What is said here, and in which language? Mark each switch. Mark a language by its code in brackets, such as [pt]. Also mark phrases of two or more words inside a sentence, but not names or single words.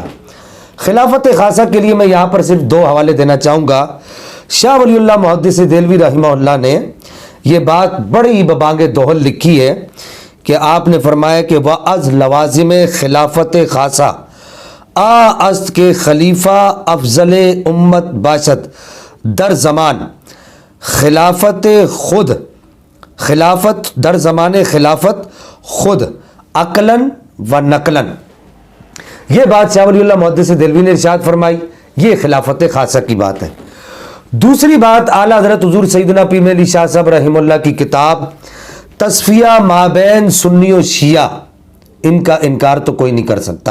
[ur] خلافت خاصہ کے لیے میں یہاں پر صرف دو حوالے دینا چاہوں گا. شاہ ولی اللہ محدث دہلوی رحمہ اللہ نے یہ بات بڑی ببانگ دوہل لکھی ہے کہ آپ نے فرمایا کہ [fa] وَأَز لوازم خلافت خاصہ است کے خلیفہ افضل امت باشد در زمان خلافت خود، خلافت در زمان خلافت خود عقلاً و نقلاً. [ur] یہ بات شاہ ولی اللہ محدث دہلوی نے ارشاد فرمائی. یہ خلافت خاصہ کی بات ہے. دوسری بات اعلیٰ حضرت حضور سیدنا پیر مہر علی شاہ صاحب رحمہ اللہ کی کتاب تصفیہ مابین سنی و شیعہ، ان کا انکار تو کوئی نہیں کر سکتا.